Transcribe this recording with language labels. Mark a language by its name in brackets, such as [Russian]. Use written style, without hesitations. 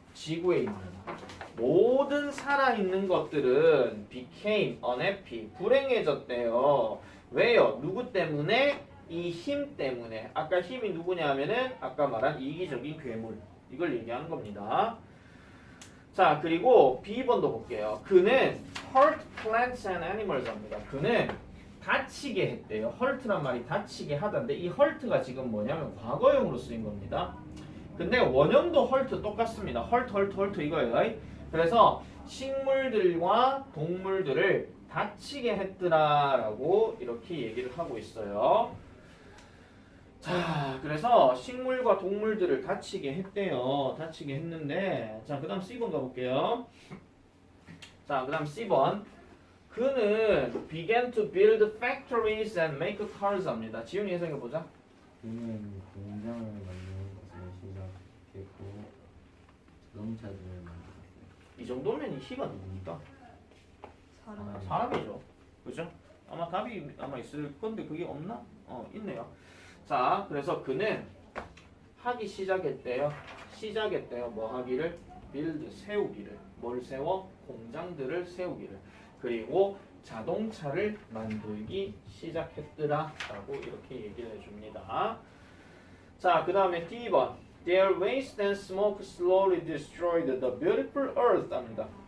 [Korean] 지구에 있는 모든 살아있는 것들은 [English] became unhappy [Korean] 불행해졌대요. 왜요? 누구 때문에? 이 힘 때문에. 아까 힘이 누구냐 하면은 아까 말한 이기적인 괴물 이걸 얘기하는 겁니다. 자, 그리고 B번도 볼게요. 그는 [English] hurt plants and animals [Korean] 합니다. 그는 다치게 했대요. hurt란 말이 다치게 하던데 이 hurt가 지금 뭐냐면 과거형으로 쓰인 겁니다. 근데 원형도 hurt 똑같습니다. hurt 이거예요. 그래서 식물들과 동물들을 다치게 했더라라고 이렇게 얘기를 하고 있어요. 자, 그래서 식물과 동물들을 다치게 했대요. 다치게 했는데 자, 그 다음 C번 가볼게요. 자, 그 다음 C번 그는 [English] began to build factories and make cars [Korean] 합니다. 지훈이 해석해 보자. 그는 공장을 만드는 것을 시작했고 자동차들을 만들었어요. 이 정도면 이 희가 누굽니까? 사람. 사람이죠. 그죠? 아마 답이 아마 있을 건데 그게 없나? 있네요. 자, 그래서 그는 하기 시작했대요. 뭐 하기를? build, 세우기를. 뭘 세워? 공장들을 세우기를. 그리고 자동차를 만들기 시작했더라 라고 이렇게 얘기를 해줍니다. 자, 그 다음에 D번 [English] Their waste and smoke slowly destroyed the beautiful earth [Korean] 합니다.